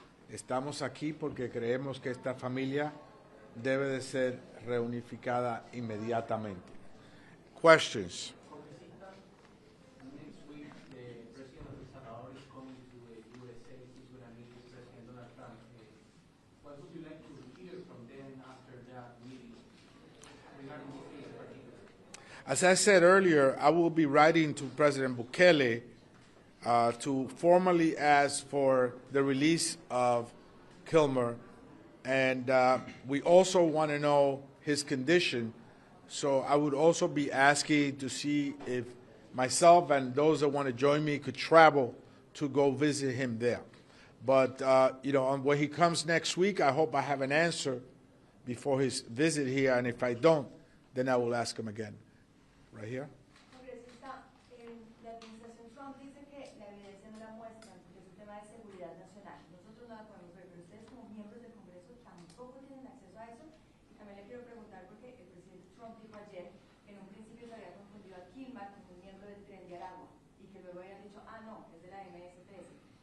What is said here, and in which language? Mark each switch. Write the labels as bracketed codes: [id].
[es] Estamos aquí porque creemos que esta familia debe de ser reunificada inmediatamente. [en] Questions? Next week, the President of El Salvador is coming to the USA. He's going to meet with President Donald Trump. What would you like to hear from them after that meeting regarding this case in particular? As I said earlier, I will be writing to President Bukele to formally ask for the release of Kilmar, and we also want to know his condition. So I would also be asking to see if myself and those that want to join me could travel to go visit him there. But, when he comes next week, I hope I have an answer before his visit here, and if I don't, then I will ask him again. Right here? [es] Congresista, la administración Trump dice que la evidencia no la muestran porque es un tema de seguridad nacional. Nosotros no la podemos ver, pero ustedes como miembros del Congreso tampoco tienen acceso a eso. Y también le quiero preguntar porque el presidente Trump dijo ayer que en un principio se había confundido a Kilmar como un miembro del tren de Aragua y que luego habían dicho, no, es de la MS-13.